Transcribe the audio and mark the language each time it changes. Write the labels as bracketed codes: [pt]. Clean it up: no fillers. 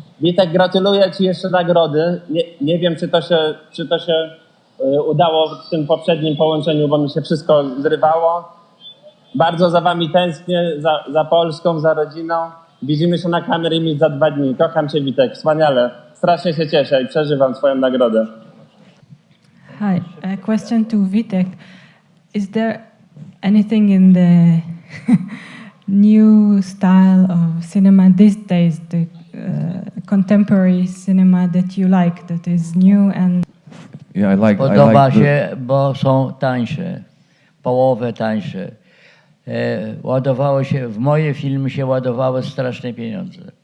[pl] Witek, gratuluję Ci jeszcze nagrody. Nie wiem, czy to się udało w tym poprzednim połączeniu, bo mi się wszystko zrywało. Bardzo za Wami tęsknię, za Polską, za rodziną. Widzimy się na Camerimage za 2 dni. Kocham Cię, Witek, wspaniale. Strasznie się cieszę i przeżywam Twoją nagrodę. [en] Hi, a question to Vitek. Is there anything in the new style of cinema these days, the contemporary cinema that you like, that is new and... Yeah, I like [pl] Podoba się, bo są tańsze, połowę tańsze. Ładowało się, w moje filmy się ładowały straszne pieniądze.